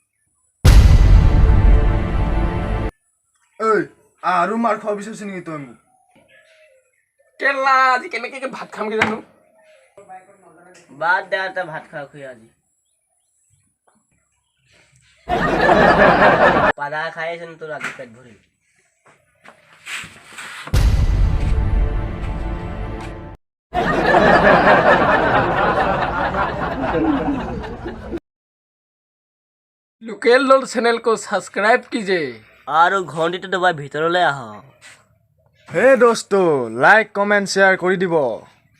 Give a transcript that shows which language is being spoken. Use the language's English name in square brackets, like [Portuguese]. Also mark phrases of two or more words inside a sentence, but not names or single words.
[Assamese] ঐ আৰু মাৰ খোৱা বিচাৰিছ নেকি তই মোক কেলা আজি কেনেকে ভাত খাম কি জানো বাদ দে তই ভাত খা খুই আজি পাদা খাই আছে তোৰ আজি পেট ভৰি [Hindi] लोकल लोल चैनल को सब्सक्राइब कीजिए [Assamese] আৰু ঘণ্টিটো দবাই ভিতৰলৈ আহ হে দোস্ত [English] like comment share [Assamese] কৰি দিব